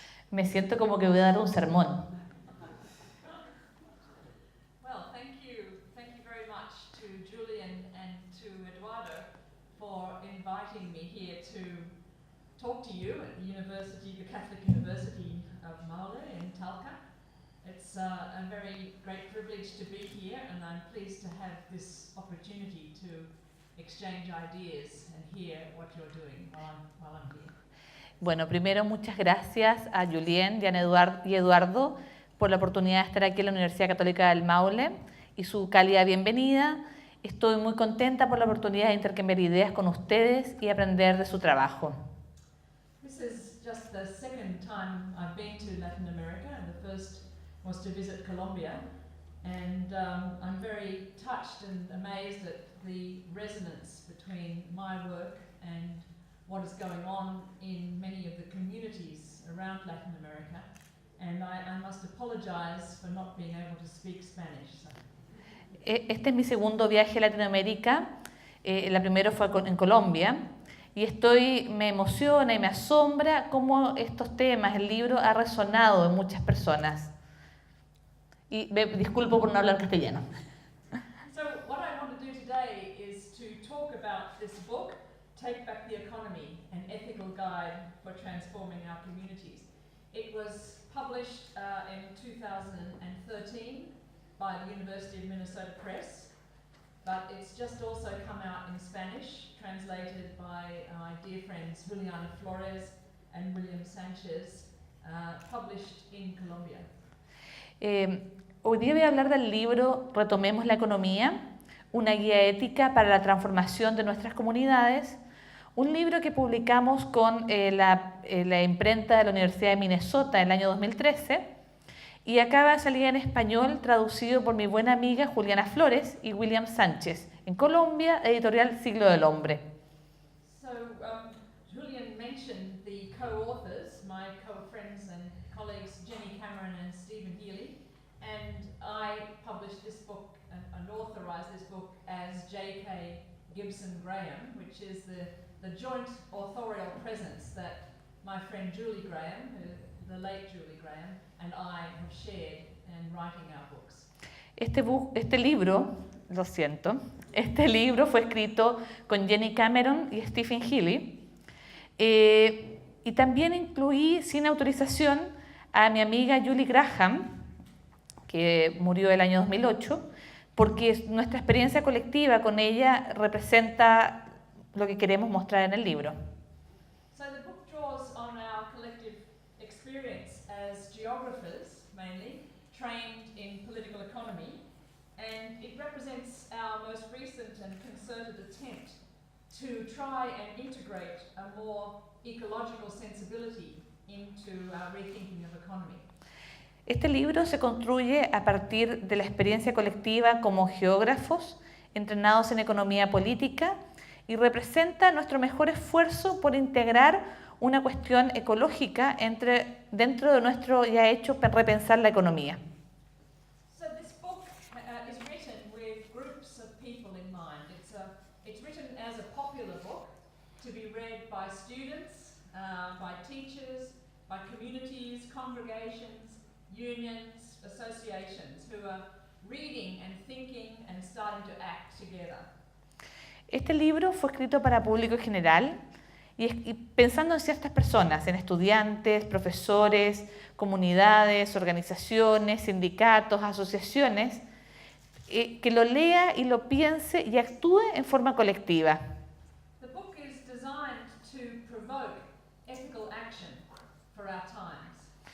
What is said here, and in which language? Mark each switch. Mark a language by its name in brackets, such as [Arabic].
[Spanish] Me siento como que voy a dar un sermón. [English] Well, thank you very much to Julian and to Eduardo for inviting me here to talk to you at the university, the Catholic University of Maule in Talca. It's a very great privilege to be here, and I'm pleased to have this opportunity to exchange ideas and hear what you're doing while I'm here. [Spanish] Bueno, primero muchas gracias a Julien y Eduardo por la oportunidad de estar aquí en la Universidad Católica del Maule y su cálida bienvenida. Estoy muy contenta por la oportunidad de intercambiar ideas con ustedes y aprender de su trabajo. [English] This is just the second time I've been to Latin America, and the first was to visit Colombia. And I'm very touched and amazed at the resonance between my work and what is going on in many of the communities around Latin America. And I must apologize for not being able to speak Spanish. So. [Spanish] Este es mi segundo viaje a Latinoamérica. La primera fue en Colombia. Y me emociona y me asombra cómo estos temas, el libro, ha resonado en muchas personas. Y me disculpo por no hablar castellano. [English] So what I want to do today is to talk about this book, Take Back the Economy, an ethical guide for transforming our communities. It was published in 2013 by the University of Minnesota Press, but it's just also come out in Spanish, translated by my dear friends Juliana Flores and William Sanchez, published in Colombia. [Spanish] Hoy día voy a hablar del libro Retomemos la Economía, una guía ética para la transformación de nuestras comunidades, un libro que publicamos con la imprenta de la Universidad de Minnesota en el año 2013 y acaba de salir en español traducido por mi buena amiga Juliana Flores y William Sánchez en Colombia, editorial Siglo del Hombre. [English] So Julian mentioned the co-authors, my co-friends and colleagues Jenny Cameron and Stephen Healy, and I published this book and authorized this book as J.K. Gibson Graham, which is the joint authorial presence that my friend Julie Graham, the late Julie Graham, and I have shared in writing our books. [Spanish] Este libro, lo siento, este libro fue escrito con Jenny Cameron y Stephen Healy y también incluí sin autorización a mi amiga Julie Graham, que murió el año 2008, porque nuestra experiencia colectiva con ella representa lo que queremos mostrar en el libro. [English] So the book draws on our collective experience as geographers, mainly, trained in political economy, and it represents our most recent and concerted attempt to try and integrate a more ecological sensibility into our rethinking of economy. [Spanish] Este libro se construye a partir de la experiencia colectiva como geógrafos entrenados en economía política y representa nuestro mejor esfuerzo por integrar una cuestión ecológica dentro de nuestro ya hecho repensar la economía. [English] So this book is written with groups of people in mind. It's written as a popular book to be read by students, by teachers, by communities, congregations, unions, associations who are reading and thinking and starting to act together. [Spanish] Este libro fue escrito para público general y pensando en ciertas personas, en estudiantes, profesores, comunidades, organizaciones, sindicatos, asociaciones, que lo lea y lo piense y actúe en forma colectiva. [English] The book is designed to provoke ethical action for our times.